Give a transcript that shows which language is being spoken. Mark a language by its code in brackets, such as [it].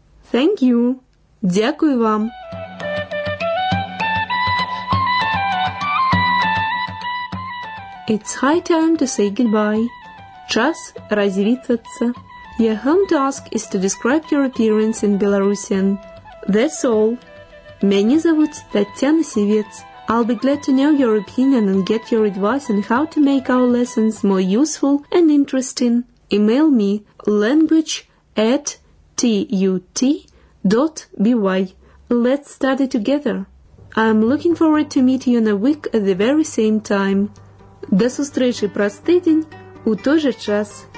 [en] Thank you. [uk] Дякую вам. [en] It's high time to say goodbye. [be] Час развитаться. [en] Your home task is to describe your appearance in Belarusian. That's all. [ru] Меня зовут Татьяна Сивец. [en] I'll be glad to know your opinion and get your advice on how to make our lessons more useful and interesting. Email me language@tut.by. Let's study together. I'm looking forward to meet you in a week at the very same time. [uk] До зустрічі через тиждень у той же час.